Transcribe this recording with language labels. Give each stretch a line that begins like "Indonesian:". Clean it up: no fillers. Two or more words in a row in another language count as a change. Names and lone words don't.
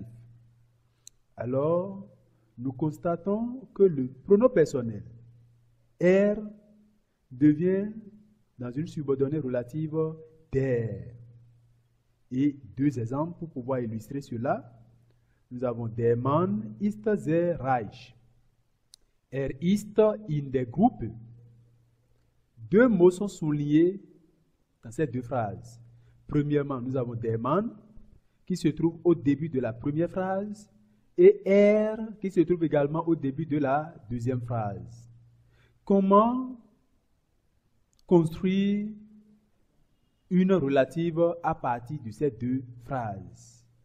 French: Alors, nous constatons que le pronom personnel R devient dans une subordonnée relative der. Et deux exemples pour pouvoir illustrer cela. Nous avons
German: der Mann ist sehr reich. Ist in der Gruppe.
French: Deux mots sont soulignés dans ces deux phrases. Premièrement, nous avons
German: der Mann
French: qui se trouve au début de la première phrase et qui se trouve également au début de la deuxième phrase. Comment construire une relative à partir de ces deux phrases?